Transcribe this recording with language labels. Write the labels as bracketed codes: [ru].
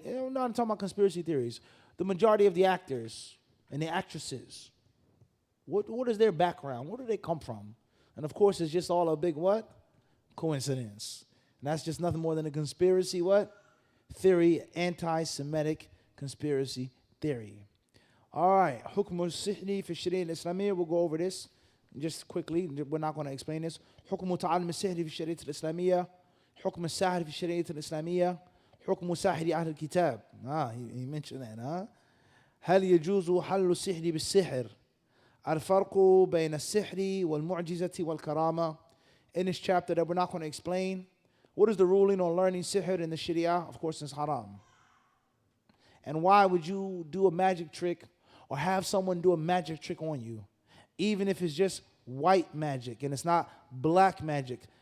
[en] I'm not talking about conspiracy theories. The majority of the actors and the actresses, what is their background? Where do they come from? And of course, it's just all a big what? Coincidence. And that's just nothing more than a conspiracy what? Theory, anti-Semitic conspiracy theory. All right, [ar] حكم السحر في الشريعة الإسلامية. [en] We'll go over this just quickly. We're not going to explain this. [ar] حكم تعلم السحر في الشريعة الإسلامية. حكم الساحر في الشريعة الإسلامية. حكم ساحر أهل الكتاب. [en] He mentioned that. [ar] هل يجوز حل السحر بالسحر؟ الفرق بين السحر والمعجزة والكرامة. [en] In this chapter that we're not going to explain, what is the ruling on learning sihr in the Sharia? Of course, it's haram. And why would you do a magic trick or have someone do a magic trick on you, even if it's just white magic and it's not black magic?